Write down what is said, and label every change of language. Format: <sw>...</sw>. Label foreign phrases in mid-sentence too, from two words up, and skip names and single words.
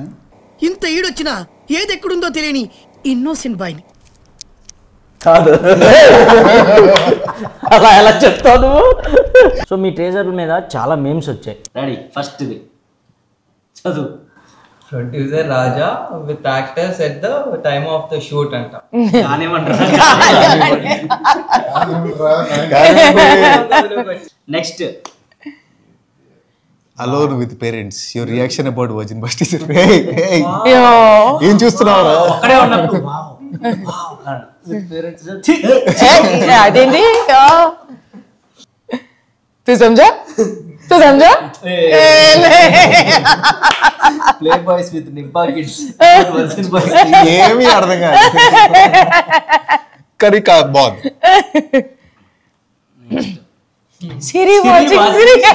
<te>ఇంత ఈడొచ్చినా ఏది ఎక్కడుందో తెలియని</te> <en>innocent boy</en> <te>కాదు. అలా ఎలా చెప్తావు నువ్వు? సో మీ ట్రేజర్ మీద చాలా మేమ్స్ వచ్చాయి. రెడీ, ఫస్ట్ ఇది చదువు.</te> <en>producer Raja with actors at the time of the shoot అంట.</en> <te>నెక్స్ట్</te> <en>alone with parents, your reaction about Virgin Bus teaser.</en> <te>ఏం చూస్తున్నావు? అదేంటి?</te> <hi>तू समझा?</hi> <en>play boys with nibba kids.</en> <te>ఏమీ అర్థం కాదు కానీ బాగుంది. సిరి వాచింగ్ సిరి</te>